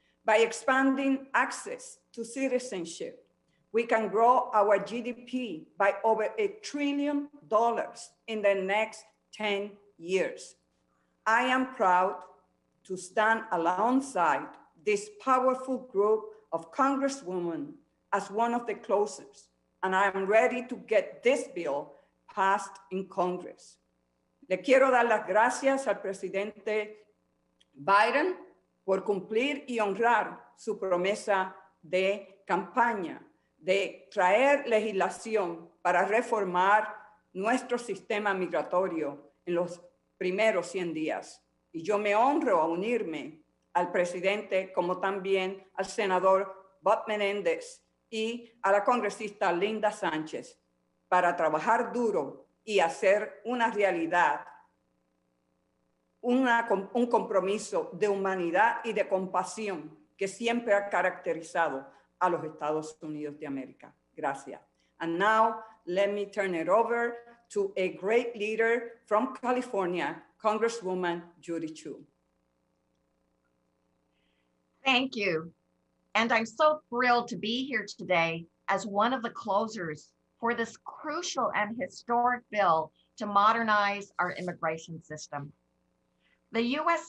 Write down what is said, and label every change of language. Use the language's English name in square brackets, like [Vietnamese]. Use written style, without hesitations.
[English] By expanding access to citizenship, we can grow our GDP by over $1 trillion in the next 10 years. I am proud to stand alongside this powerful group of Congresswomen as one of the closest, and I am ready to get this bill passed in Congress. [Spanish] Le quiero dar las gracias al presidente Biden por cumplir y honrar su promesa de campaña de traer legislación para reformar nuestro sistema migratorio en los primeros 100 días. Y yo me honro a unirme al presidente, como también al senador Bob Menéndez y a la congresista Linda Sánchez, para trabajar duro y hacer una realidad un compromiso de humanidad y de compasión que siempre ha caracterizado a los Estados Unidos de América. Gracias. [English] And now, let me turn it over to a great leader from California, Congresswoman Judy Chu. Thank you. And I'm so thrilled to be here today as one of the closers for this crucial and historic bill to modernize our immigration system. The U.S.